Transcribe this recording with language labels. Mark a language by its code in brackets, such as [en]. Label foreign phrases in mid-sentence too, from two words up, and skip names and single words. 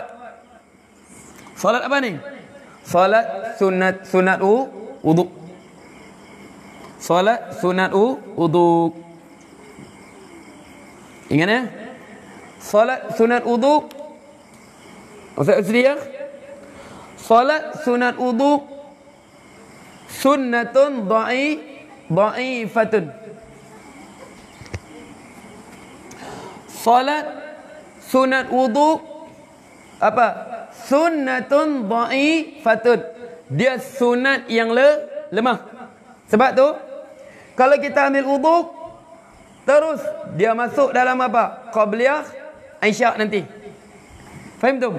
[ms] Salat apa ni? Salat sunat wuduk. Salat sunat wuduk. Ingat ya? Salat sunat wuduk. Ustaz sedia? Salat sunat wuduk [ar] سنة ضعيفة. [ms] Salat sunat wuduk apa? [ar] سنة ضعيفة. [ms] Dia sunat yang lemah. Sebab tu kalau kita ambil wuduk terus dia masuk dalam apa? Qabliyah isyak nanti. Faham tu?